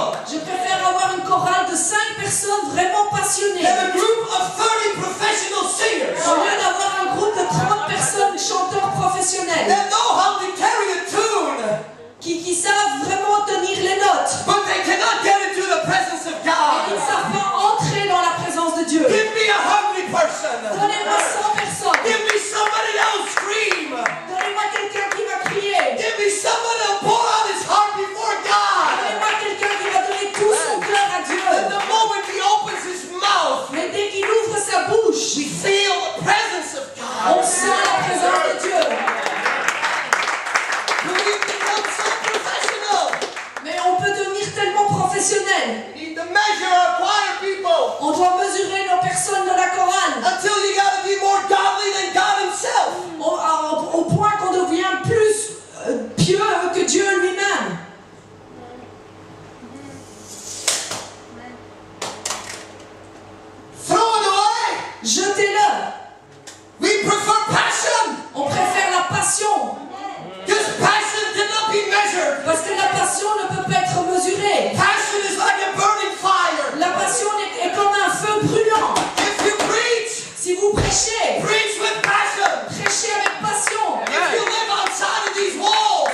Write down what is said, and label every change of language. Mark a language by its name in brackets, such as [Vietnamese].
[French] Je préfère avoir une chorale de 5 personnes vraiment passionnées, [English] And a group of 30 professional singers [French] au lieu d'avoir un groupe de 30 personnes chanteurs professionnels [English] that know how to carry a tune, [French] qui savent vraiment tenir les notes, [English] but they cannot get into the presence of [French] et qui ne [English] God. [French] savent pas entrer dans la présence de Dieu. [English] Give me a hungry person. [French] Donnez-moi 100 personnes. [English] Give me somebody that'll scream. [French] Donnez-moi quelqu'un qui va crier. [English] Give me somebody that'll pour out his heart before God. [French] Donnez-moi quelqu'un qui va donner tout son cœur à [English] And [French] Dieu. [English] the moment he opens his mouth, [French] Mais dès qu'il ouvre sa bouche, [English] we feel the presence of [French] on [English] God. [French] sent la présence de Dieu. [English] But we become so professional. [French] Mais on peut devenir tellement professionnel. [English] We need to measure our choir people [French] On doit mesurer nos personnes de la chorale [English] until you got to be more godly than God himself. [French] au point qu'on devient plus pieux que Dieu lui-même. [English] Throw it away. [French] Jetez-le. [English] We prefer passion [French] On préfère la passion [English] because passion cannot be measured. [French] parce que la passion ne peut pas être mesurée. [English] Passion is like a burning fire. [French] La passion est comme un feu brûlant. [English] If you preach, [French] Si vous prêchez, [English] preach with passion. [French] prêchez avec passion. [English] If you live outside of these walls,